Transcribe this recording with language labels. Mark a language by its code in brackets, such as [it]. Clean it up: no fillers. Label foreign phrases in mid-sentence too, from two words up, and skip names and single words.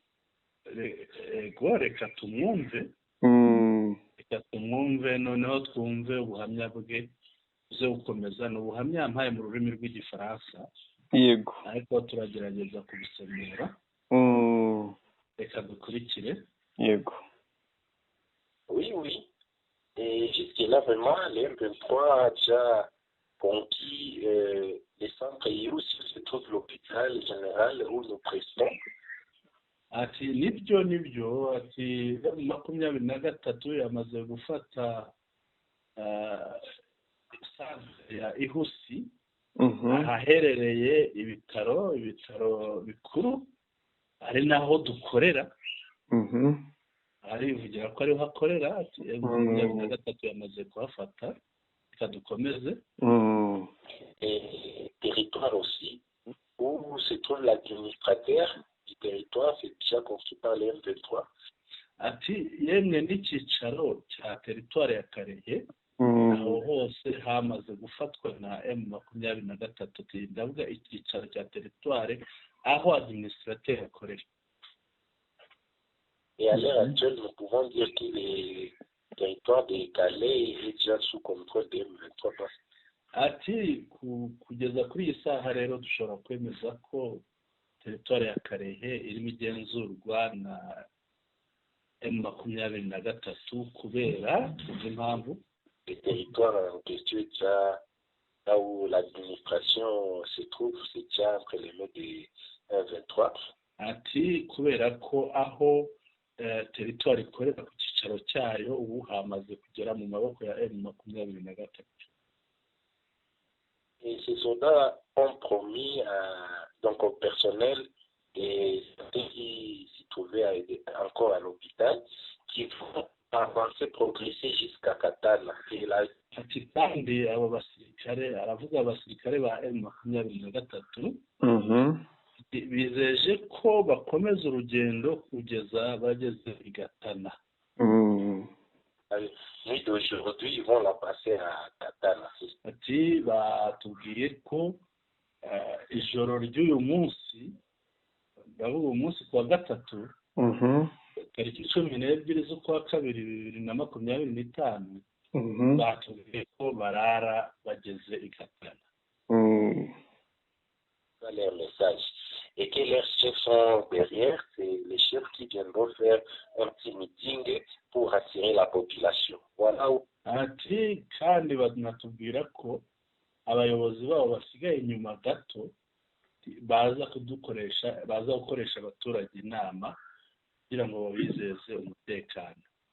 [rw] Reka tumwumve. Reka tumwumve noneho twumve ubuhamya bwe uze gukomeza. Ni ubuhamya mpaye mu rurimi rw'igifaransa. Yego. Ariko turagerageza kubisomera. Reka dukurikire. Yego. [fr] Oui. Et jusque-là, vraiment, les M23 a déjà conquis les centres et aussi se trouve l'hôpital général où nous prestons. [rw] Ati nibyo ati 23 yamaze gufata centre ya Ihusi ahaherereye ibitaro bikuru ari naho dukorera. Arivugira ko ariho hakorera. Ati 23 yamaze kuhafata. Reka dukomeze. [fr] Et territoire aussi où se trouve l'administrateur du territoire, c'est déjà construit par les M23. [rw] Ati yemwe n'icyicaro cya territoire ya Karehe aho hose hamaze gufatwa na M23. Ndavuga icyicaro cya territoire aho administrateur akorera. [fr] Et à l'heure actuelle, nous pouvons dire que le territoire de Calais est déjà sous contrôle des M23. [rw] Ati kugeza kuri iyi saha rero dushobora kwemeza ko territoire ya Karehe irimo igenzurwa na M23 kubera impamvu. [fr] Le territoire en question est déjà là où l'administration se trouve, c'est déjà entre les mains des M23. [rw] Ati kubera ko aho territoire ikorera ku cyicaro cyayo ubu hamaze kugera mu maboko ya M23. [fr] Et ces soldats ont promis donc au personnel et qui s'y trouvaient encore à l'hôpital qu'ils vont avancer, progresser jusqu'à Katana. Et là, [rw] ati kandi abo basirikare aravuga abasirikare ba M23 bizeje ko bakomeza urugendo kugeza bageze i Gatana. [fr] Nuit d'aujourd'hui, ils vont la passer à Katana. [rw] Ati batubwiye ko ijoro ry'uyu munsi, ndavuga uyu munsi kuwa gatatu, tariki 12 z'ukwa kabiri 2025, batubwiye ko barara bageze i Gatana. [fr] Leur message. Et que leurs chefs sont derrière, c'est les chefs qui viendront faire un petit meeting pour attirer la population. Voilà où. [rw] Ati kandi banatubwira ko abayobozi babo basigaye inyuma gato baza gukoresha abaturage inama kugira ngo babizeze umutekano.